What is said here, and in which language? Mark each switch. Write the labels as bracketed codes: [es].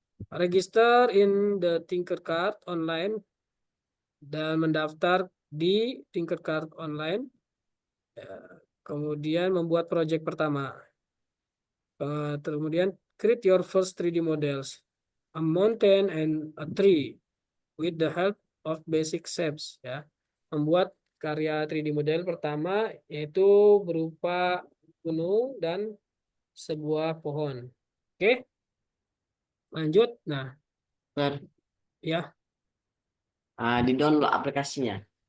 [en] Register in the Tinkercad online [id] dan mendaftar di Tinkercad online. Kemudian membuat proyek pertama. [en] Kemudian create your first 3D models, a mountain and a tree with the help of basic shapes, ya. [id] Membuat karya 3D model pertama yaitu berupa gunung dan sebuah pohon. Oke, lanjut. Nah, Sir, ya, di download aplikasinya